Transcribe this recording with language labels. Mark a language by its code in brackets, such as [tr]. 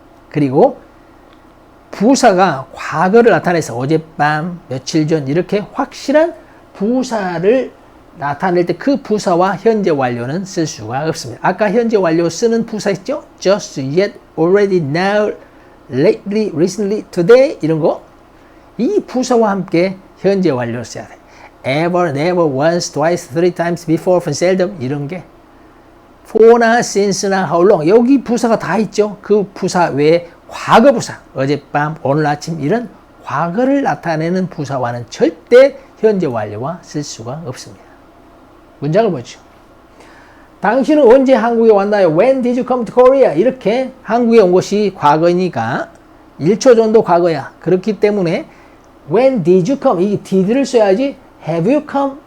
[ko] 그리고 부사가 과거를 나타내서 어젯밤, 며칠 전 이렇게 확실한 부사를 나타낼 때 그 부사와 현재 완료는 쓸 수가 없습니다. 아까 현재 완료 쓰는 부사 있죠? just, yet, already, now, lately, recently, today 이런 거 이 부사와 함께 현재 완료를 써야 돼. ever, never, once, twice, three times, before, often, seldom 이런 게 for나 since나 how long 여기 부사가 다 있죠. 그 부사 외에 과거 부사 어젯밤, 오늘 아침 이런 과거를 나타내는 부사와는 절대 현재 완료와 쓸 수가 없습니다. 문장을 보죠. 당신은 언제 한국에 왔나요? [en] When did you come to Korea? [ko] 이렇게 한국에 온 것이 과거이니까 1초 정도 과거야. 그렇기 때문에 [en] When did you come? [ko] 이 did를 써야지 [en] Have you come?